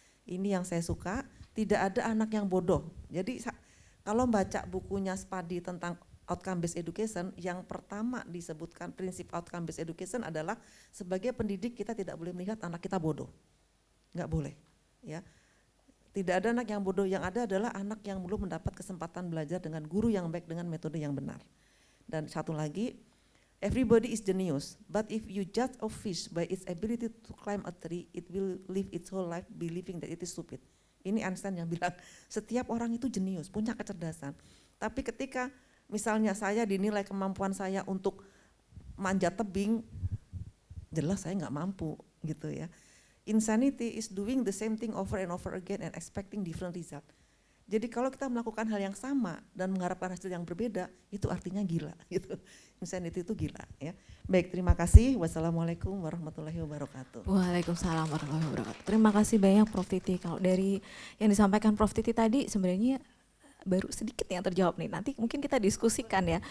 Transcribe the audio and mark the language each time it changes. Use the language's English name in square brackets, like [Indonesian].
[Indonesian] Ini yang saya suka, tidak ada anak yang bodoh. Jadi kalau baca bukunya Spadi tentang outcome based education, yang pertama disebutkan prinsip outcome based education adalah sebagai pendidik kita tidak boleh melihat anak kita bodoh, nggak boleh, ya. Tidak ada anak yang bodoh, yang ada adalah anak yang belum mendapat kesempatan belajar dengan guru yang baik dengan metode yang benar. [English] Dan satu lagi, everybody is genius, but if you judge a fish by its ability to climb a tree, it will live its whole life believing that it is stupid. [Indonesian] Ini Einstein yang bilang, setiap orang itu jenius, punya kecerdasan. Tapi ketika misalnya saya dinilai kemampuan saya untuk manjat tebing, jelas saya nggak mampu gitu ya. [English] Insanity is doing the same thing over and over again and expecting different result. [Indonesian] Jadi kalau kita melakukan hal yang sama dan mengharapkan hasil yang berbeda, itu artinya gila gitu. Insanity itu gila ya. Baik, terima kasih. Wassalamualaikum warahmatullahi wabarakatuh. Waalaikumsalam warahmatullahi wabarakatuh. Terima kasih banyak Prof Titi. Kalau dari yang disampaikan Prof Titi tadi sebenarnya baru sedikit yang terjawab nih, nanti mungkin kita diskusikan ya.